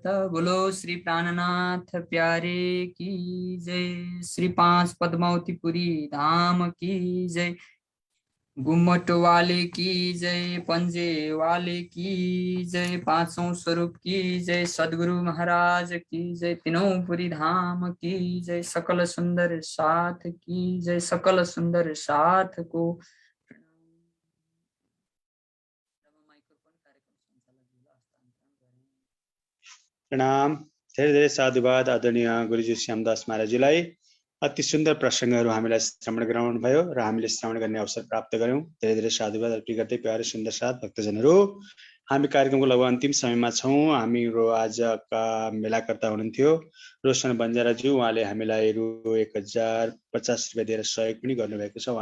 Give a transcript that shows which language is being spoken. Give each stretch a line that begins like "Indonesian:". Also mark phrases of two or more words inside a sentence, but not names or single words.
Hindi: बोलो श्री प्राणनाथ प्यारे की जय, श्री 5 पद्मावतीपुरी धाम की जय, गुम्मट वाले की जय, पंजे वाले की जय, 5वां स्वरूप की जय, सद्गुरु महाराज की जय, 3 पुरी धाम की जय, सकल सुंदर साथ की जय, सकल सुंदर साथ को प्रणाम।
Nepali: धेरै धेरै साधुवाद आदरणीय गुरुजी श्यामदास महाराजजीलाई। अति सुन्दर प्रसङ्गहरू हामीलाई श्रवण गराउनु भयो र हामीले श्रवण गर्ने अवसर प्राप्त गर्यौं। धेरै धेरै साधुवाद अर्पित गर्दै प्यारे सुन्दर साथ भक्तजनहरू, हामी कार्यक्रमको लगभग अन्तिम समयमा छौं। हामीहरू आजका मेलाकर्ता हुनुहुन्थ्यो रोशन बन्जाराज्यू, उहाँले हामीलाई रु 1050 रुपियाँ दिएर सहयोग पनि गर्नुभएको छ।